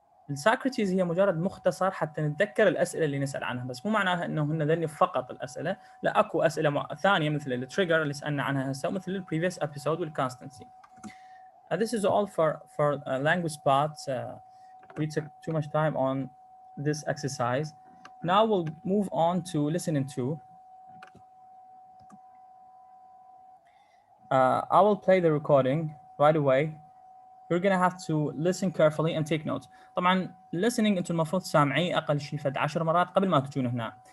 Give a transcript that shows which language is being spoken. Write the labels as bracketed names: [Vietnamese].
[Arabic] الساكرتيز هي مجرد مختصر حتى نتذكر الاسئله اللي نسال عنها، بس مو معناها انه هن ذني فقط الاسئله، لا اكو اسئله ثانيه مثل التريجر اللي سالنا عنها هسه ومثل البريفيوس ابيسود والكونستنسي. [English] This is all for language part. We took too much time on this exercise. Now we'll move on to listening to. I will play the recording right away. You're gonna have to listen carefully and take notes. [Arabic] طبعا listening انتم المفروض سامعيه اقل شيء فد 10 مرات قبل ما تجون هنا.